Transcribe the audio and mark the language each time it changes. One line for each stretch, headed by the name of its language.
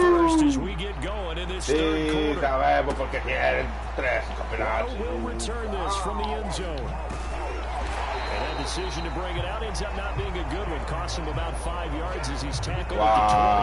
English: First as we get going in this third quarter.
Spanish: Sabemos porque tienen 3 campeonatos.
English: Will return this from the end zone. And that decision to bring it out ends up not being a good one. Cost him about 5 yards as he's tackled at the